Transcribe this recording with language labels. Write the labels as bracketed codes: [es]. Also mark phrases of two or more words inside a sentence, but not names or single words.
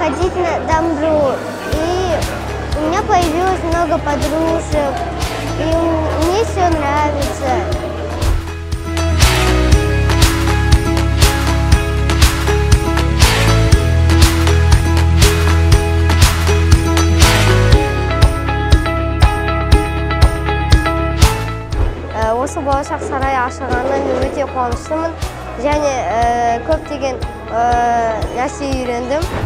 [ru] ходить на домбру, и у меня появилось много подружек, и мне все нравится. [kk] Осы болашақ сарай ашылғанына мен өте қуаныштымын және көптеген нәрсе үйрендім.